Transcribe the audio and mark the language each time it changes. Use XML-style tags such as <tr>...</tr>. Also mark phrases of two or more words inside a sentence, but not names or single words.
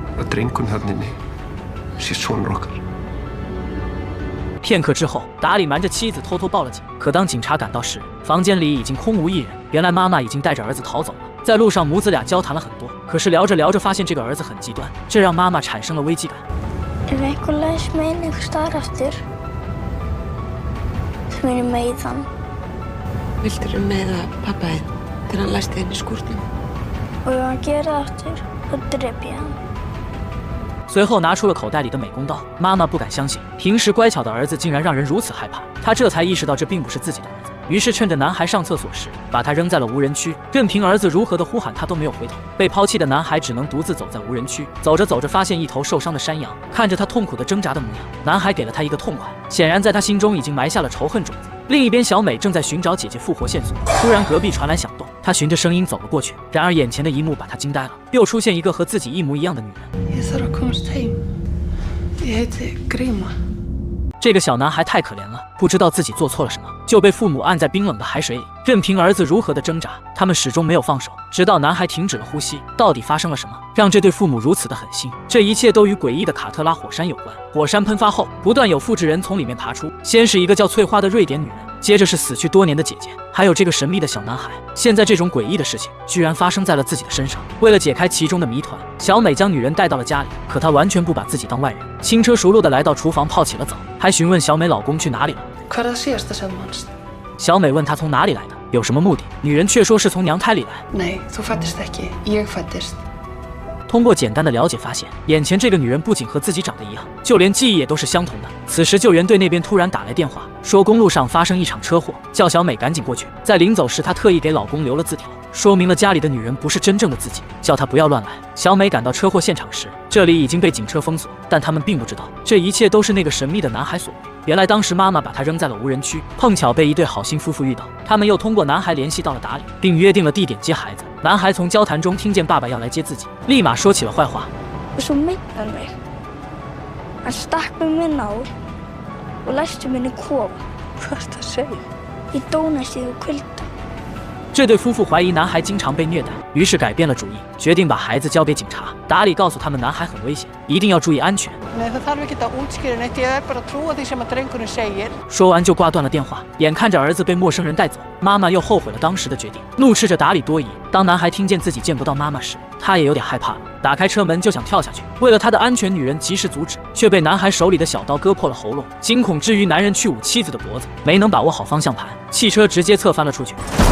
<zh>片刻之后，达里瞒着妻子偷偷报了警。可当警察赶到时，房间里已经空无一人。原来妈妈已经带着儿子逃走了。在路上，母子俩交談了很多，可是聊着聊着，发现这个儿子很极端，这让妈妈产生了危机感。</zh> <is>Viltu þú meiða pappa þinn þegar hann læsti inn í skúrnum? Og ef hann gerir það aftur, þá drep ég hann。</is> <zh>随后拿出了口袋里的美工刀，妈妈不敢相信，平时乖巧的儿子竟然让人如此害怕。她这才意识到这并不是自己的儿子，于是趁着男孩上厕所时，把他扔在了无人区，任凭儿子如何的呼喊，他都没有回头。被抛弃的男孩只能独自走在无人区，走着走着，发现一头受伤的山羊，看着他痛苦的挣扎的模样，男孩给了他一个痛快，显然在他心中已经埋下了仇恨种子。另一边，小美正在寻找姐姐复活线索，突然隔壁传来响动，她循着声音走了过去。然而眼前的一幕把她惊呆了，又出现一个和自己一模一样的女人。</zh> <is>Ég þarf að komast heim. Ég heiti Gríma.</is> <zh>这个小男孩太可怜了，不知道自己做错了什么，就被父母按在冰冷的海水里，任凭儿子如何的挣扎，他们始终没有放手，直到男孩停止了呼吸。到底发生了什么，让这对父母如此的狠心？这一切都与诡异的卡特拉火山有关。火山喷发后，不断有复制人从里面爬出，先是一个叫翠花的瑞典女人，接着是死去多年的姐姐，还有这个神秘的小男孩。现在这种诡异的事情居然发生在了自己的身上。为了解开其中的谜团，小美将女人带到了家里，可她完全不把自己当外人，轻车熟路地来到厨房泡起了澡，还询问小美老公去哪里了。</zh> <is>Hvað er það síðasta sem manst?</is> <zh>小美问她从哪里来的，有什么目的，女人却说是从娘胎里来。</zh> <is>Nei, þú fæddist ekki. Ég fæddist.</is> <zh>通过简单的了解发现，眼前这个女人不仅和自己长得一样，就连记忆也都是相同的。此时救援队那边突然打来电话，说公路上发生一场车祸，叫小美赶紧过去。在临走时，她特意给老公留了字条，说明了家里的女人不是真正的自己，叫她不要乱来。小美赶到车祸现场时，这里已经被警车封锁，但他们并不知道，这一切都是那个神秘的男孩所为。原来当时妈妈把他扔在了无人区，碰巧被一对好心夫妇遇到，他们又通过男孩联系到了达里，并约定了地点接孩子。男孩从交谈中听见爸爸要来接自己，立马说起了坏话。</zh> <is>Svo meiddi hann mig. Hann stakk mig með nál og læsti mig inn í kofa. Hvað ertu að segja? Ég dó næstum úr kulda.</is> <zh>这对夫妇怀疑男孩经常被虐待，于是改变了主意，决定把孩子交给警察。达里告诉他们，男孩很危险，一定要注意安全。</zh> <is>Nei, það þarf ekki að útskýra neitt, ég er bara að trúa því sem að drengurinn segir.</is> <zh>说完就挂断了电话。眼看着儿子被陌生人带走，妈妈又后悔了当时的决定，怒斥着达里多疑。当男孩听见自己见不到妈妈时，他也有点害怕了，打开车门就想跳下去。为了他的安全，女人及时阻止，却被男孩手里的小刀割破了喉咙。惊恐之余，男人去捂妻子的脖子，没能把握好方向盘，汽车直接侧翻了出去。</zh>